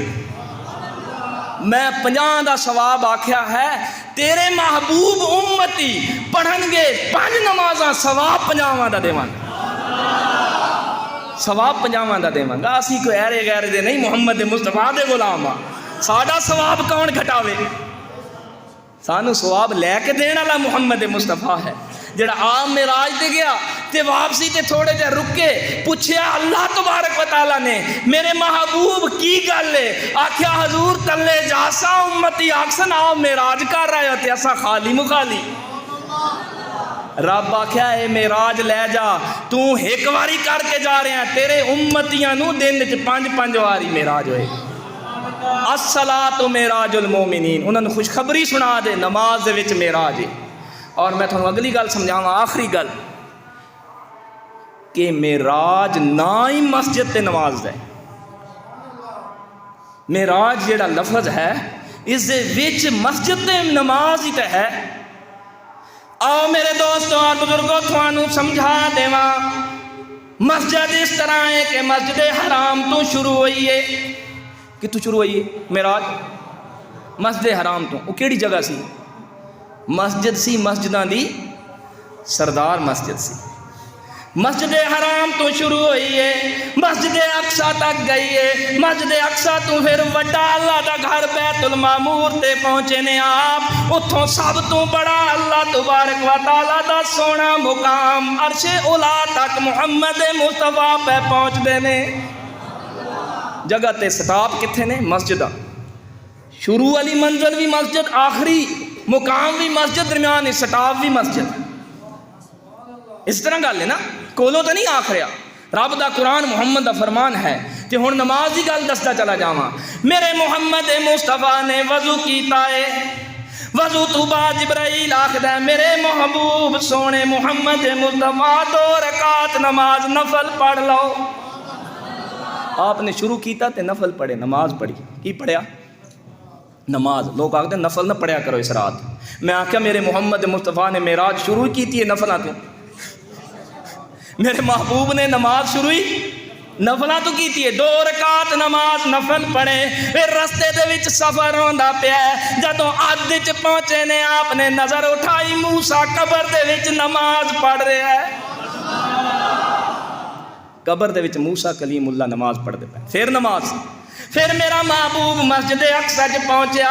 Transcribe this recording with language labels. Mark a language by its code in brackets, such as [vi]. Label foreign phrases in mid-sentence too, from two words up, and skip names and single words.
[pa] ਮੈਂ 50 ਕਾ ਸਵਾਬ ਆਖਿਆ ਹੈ, ਤੇਰੇ ਮਹਿਬੂਬ ਉੱਮਤੀ ਪੜ੍ਹਨਗੇ 5 ਨਮਾਜ਼ਾਂ ਸਵਾਬ 50 ਕਾ ਦੇਵਾਂਗਾ, ਸਵਾਬ 50 ਕਾ ਦੇਵਾਂਗਾ। ਅਸੀ ਕੋਈ ਐਰੇ ਗ਼ੈਰੇ ਦੇ ਨਹੀਂ, ਮੁਹੰਮਦ ਮੁਸਤਫ਼ਾ ਦੇ ਗ਼ੁਲਾਮ ਆ, ਸਾਡਾ ਸਵਾਬ ਕੌਣ ਘਟਾਵੇ? ਸਾਨੂ ਸਵਾਬ ਲੈਕੇ ਦੇਣ ਵਾਲਾ ਮੁਹੰਮਦ ਮੁਸਤਫ਼ਾ ਹੈ। ਜੜ੍ਹਾ ਆਮ ਮੇਰਾਜ ਤੇ ਗਿਆ ਤੇ ਵਾਪਸੀ ਤੇ ਥੋੜ੍ਹੇ ਜੇ ਰੁਕੇ, ਪੁੱਛਿਆ [ar] الله تبارك وتعالى [pa] ਨੇ ਮੇਰੇ ਮਹਿਬੂਬ ਕੀ ਗੱਲ ਹੈ? ਆਖਿਆ ਹਜ਼ੂਰ ਤਲੇ ਜਾਸਾਂ ਉੱਮਤੀ ਆਖਸਨ ਆਓ ਮੇਰਾਜ ਕਰ ਰਹੇ ਹੋ ਤੇ ਅਸਾਂ ਖ਼ਾਲੀ ਮੁਖ਼ਾਲੀ। ਰੱਬ ਆਖਿਆ ਏ ਮੇਰਾਜ ਲੈ ਜਾ, ਤੂ ਏਕ ਬਾਰੀ ਕਰਕੇ ਜਾ ਰਿਹਾ, ਤੇਰੇ ਉੱਮਤੀਆਂ ਨੂ ਦਿਨ ਚ 5-5 ਵਾਰੀ ਮੇਰਾਜ ਹੋਏਗਾ। [ar] الصلاة معراج المؤمنين, [pa] ਉਨ੍ਹਾਂ ਨੇ ਖ਼ੁਸ਼ਖ਼ਬਰੀ ਸੁਣਾ ਦੇ ਨਮਾਜ਼ ਦੇ ਵਿਚ ਮੇਰਾਜ ਹੈ। ਔਰ ਮੈਂ ਥੋੜ੍ਹਾ ਅਗਲੀ ਗੱਲ ਸਮਝਾਵਾਂ, ਆਖ਼ਰੀ ਗੱਲ ਕਿ ਮੇਰਾਜ ਨਾ ਹੀ ਮਸਜਿਦ ਤੇ ਨਮਾਜ਼ ਹੈ। ਮੇਰਾਜ ਜੇੜ੍ਹਾ ਲਫ਼ਜ਼ ਹੈ ਇਸ ਦੇ ਵਿਚ ਮਸਜਿਦ ਤੇ ਨਮਾਜ਼ ਹੀ ਤੋ ਹੈ। ਆਓ ਮੇਰੇ ਦੋਸਤੋ ਔਰ ਬਜ਼ੁਰਗੋ ਥਾਨੂ ਸਮਝਾ ਦੇਵਾਂ, ਮਸਜਿਦ ਇਸ ਤਰ੍ਹਾਂ ਹੈ ਕਿ ਮਸਜਿਦ ਹਰਾਮ ਤੋਂ ਸ਼ੁਰੂ ਹੋਈ ਹੈ। ਕਿੱਥੋਂ ਸ਼ੁਰੂ ਹੋਈ ਹੈ ਮੇਰਾਜ? ਮਸਜਿਦ ਹਰਾਮ ਤੋਂ। ਓ ਕੇੜ੍ਹੀ ਜਗ੍ਹਾ ਸੀ? ਮਸਜਿਦ ਸੀ ਮਸਜਿਦਾਂ ਦੀ ਸਰਦਾਰ ਮਸਜਿਦ ਸੀ। ਮਸਜਿਦ ਹਰਾਮ ਤੋਂ ਸ਼ੁਰੂ ਹੋਈ ਹੈ, ਮਸਜਿਦ ਅਕਸਾ ਤਕ ਗਈ ਹੈ। ਮਸਜਿਦ ਅਕਸਾ ਤੋਂ ਫਿਰ ਵੱਡਾ ਅੱਲਾਹ ਦਾ ਘਰ ਬੈਤੁਲ ਮਾਮੂਰ ਤੇ ਪਹੁੰਚੇ ਨੇ ਆਪ। ਉੱਥੋਂ ਸਭ ਤੋਂ ਬੜਾ [ar] الله تبارك وتعالى [pa] ਦਾ ਸੋਹਣਾ ਮੁਕਾਮ ਅਰਸ਼ੇ ਉਲਾ ਤਕ ਮੁਹੰਮਦ ਮੁਸਤਫ਼ਾ ਪੇ ਪਹੁੰਚਦੇ ਨੇ। ਜਗ੍ਹਾ ਤੇ ਸਟਾਪ ਕਿੱਥੇ ਨੇ? ਮਸਜਿਦ। ਸ਼ੁਰੂ ਵਾਲੀ ਮੰਜ਼ਿਲ ਭੀ ਮਸਜਿਦ, ਆਖ਼ਰੀ ਮੁਕਾਮ ਭੀ ਮਸਜਿਦ, ਦਰਮਿਆਨ ਸਟਾਪ ਭੀ ਮਸਜਿਦ। ਇਸ ਤਰ੍ਹਾਂ ਗੱਲ ਹੈ ਨਾ, ਕੋਲੋਂ ਤੋ ਨਹੀਂ ਆਖ ਰਿਹਾ। ਰੱਬ ਦਾ ਕੁਰਾਨ ਮੁਹੰਮਦ ਦਾ ਫ਼ਰਮਾਨ ਹੈ। ਤੋ ਹੁਣ ਨਮਾਜ਼ ਕੀ ਗੱਲ ਦੱਸਦਾ ਚਲਾ ਜਾਵਾਂ। ਮੇਰੇ ਮੁਹੰਮਦ ਮੁਸਤਫ਼ਾ ਨੇ ਵਜ਼ੂ ਕੀਤਾ ਹੈ, ਵਜ਼ੂ ਤੋਂ ਬਾਅਦ ਜਿਬਰਾਈਲ ਆਖਦਾ ਹੈ ਮੇਰੇ ਮਹਿਬੂਬ ਸੋਹਣੇ ਮੁਹੰਮਦ ਮੁਸਤਫ਼ਾ 2 ਰਕਾਤ ਨਮਾਜ਼ ਨਫ਼ਲ ਪੜ੍ਹ ਲੋ। ਆਪਨੇ ਸ਼ੁਰੂ ਕੀਆ ਤੋ ਨਫ਼ਲ ਪੜ੍ਹੇ, ਨਮਾਜ਼ ਪੜ੍ਹੀ। ਕੀ ਪੜ੍ਹਿਆ? ਨਮਾਜ਼। ਲੋਗ ਆਖਦੇ ਨਫ਼ਲ ਨਾ ਪੜ੍ਹਿਆ ਕਰੋ ਇਸ ਰਾਤ। ਮੈਂ ਆਖਿਆ ਮੇਰੇ ਮੁਹੰਮਦ ਮੁਸਤਫ਼ਾ ਨੇ ਮੇਰਾਜ ਸ਼ੁਰੂ ਕੀ ਥੀ ਨਫ਼ਲਾਂ ਤੋਂ, ਮੇਰੇ ਮਹਿਬੂਬ ਨੇ ਨਮਾਜ਼ ਸ਼ੁਰੂ ਹੀ ਨਫ਼ਲਾਂ ਤੋਂ ਕੀ ਥੀ। 2 ਰਕਾਤ ਨਮਾਜ਼ ਨਫ਼ਲ ਪੜ੍ਹੇ। ਫਿਰ ਰਸਤੇ ਦੇ ਵਿਚ ਸਫ਼ਰ ਹੋਂਦਾ ਪਿਆ, ਜਦੋਂ ਅੱਧ ਚ ਪਹੁੰਚੇ ਨੇ ਆਪਨੇ ਨਜ਼ਰ ਉਠਾਈ ਮੂਸਾ ਕਬਰ ਦੇ ਵਿਚ ਨਮਾਜ਼ ਪੜ੍ਹ ਰਿਹਾ ਹੈ। ਕਬਰ ਦੇ ਵਿਚ ਮੂਸਾ ਕਲੀਮੁੱਲਾਹ ਨਮਾਜ਼ ਪੜ੍ਹਦੇ ਪਏ। ਫਿਰ ਨਮਾਜ਼, ਫਿਰ ਮੇਰਾ ਮਹਿਬੂਬ ਮਸਜਿਦ ਅਕਸਾ ਚ ਪਹੁੰਚਾ।